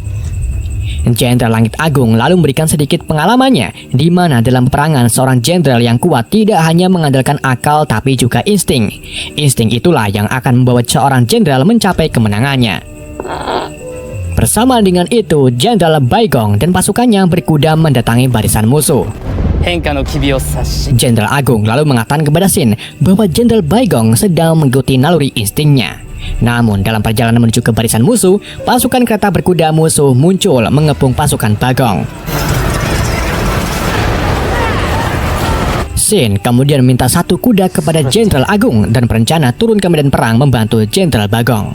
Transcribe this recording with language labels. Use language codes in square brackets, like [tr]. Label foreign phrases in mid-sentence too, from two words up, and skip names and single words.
[id] Jenderal Langit Agung lalu memberikan sedikit pengalamannya, di mana dalam peperangan seorang jenderal yang kuat tidak hanya mengandalkan akal tapi juga insting. Insting itulah yang akan membawa seorang jenderal mencapai kemenangannya. Bersama dengan itu, Jenderal Baigong dan pasukannya berkuda mendatangi barisan musuh. [ja] 変化の機微を察し [id] Jenderal Agung lalu mengatakan kepada Shin bahwa Jenderal Baigong sedang mengikuti naluri instingnya. Namun dalam perjalanan menuju ke barisan musuh, pasukan kereta berkuda musuh muncul mengepung pasukan Bagong. Shin kemudian meminta satu kuda kepada Jenderal Agung dan berencana turun ke medan perang membantu Jenderal Bagong.